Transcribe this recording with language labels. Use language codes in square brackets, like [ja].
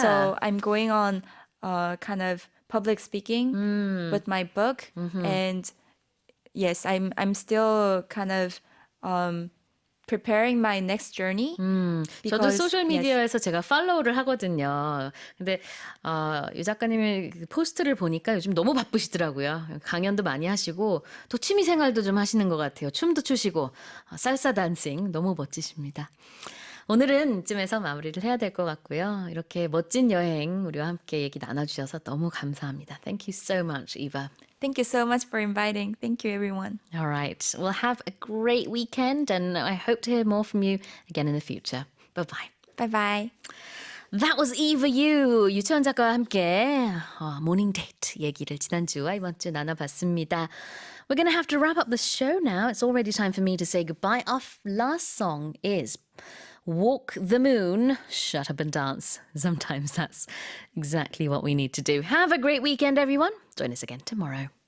[en] So I'm going on kind of public speaking with my book. And yes, I'm still kind of preparing my next journey. [ko] 저도 [en] because- [ko] 소셜 [en] yes. [ko] 미디어에서 제가 팔로우를 하거든요. 근데 유 작가님의 그 포스트를 보니까 요즘 너무 바쁘시더라고요. 강연도 많이 하시고 또 취미 생활도 좀 하시는 것 같아요. 춤도 추시고 살사 댄싱 너무 멋지십니다. 오늘은 이쯤에서 마무리를 해야 될 것 같고요. 이렇게 멋진 여행 우리와 함께 얘기 나눠주셔서 너무 감사합니다. [en] Thank you so much, Eva. Thank you so much for inviting. Thank you, everyone. All right. Well, have a great weekend and I hope to hear more from you again in the future. Bye-bye. Bye-bye. That was Eva Yoo. [ko] 유치원 작가와 함께 모닝데이트 얘기를 지난주와 이번 주 나눠봤습니다. [en] We're going to have to wrap up the show now. It's already time for me to say goodbye. Our last song is Walk the Moon, Shut Up and Dance. Sometimes that's exactly what we need to do. Have a great weekend, everyone. Join us again tomorrow.